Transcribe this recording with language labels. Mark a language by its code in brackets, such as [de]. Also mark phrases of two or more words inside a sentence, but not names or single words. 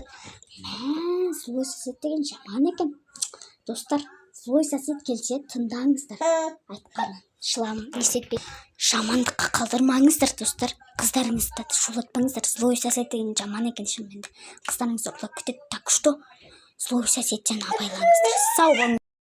[ru] Злой сосед [kk] деген жаман екен. Достар, [ru] злой сосед [kk] келсе тыңдаңыздар. Айтқанын, шылам, есетпей. Жамандыққа қалдырмаңыздар, достар. Қыздарыңызды шулатпаңыздар. [ru] Злой сосед [kk] деген жаман екен шынымен. Қыздарыңызды ұрлап кетеді. [ru] Так что, злой [kk] соседтен абайлаңыздар. Сау болыңыздар.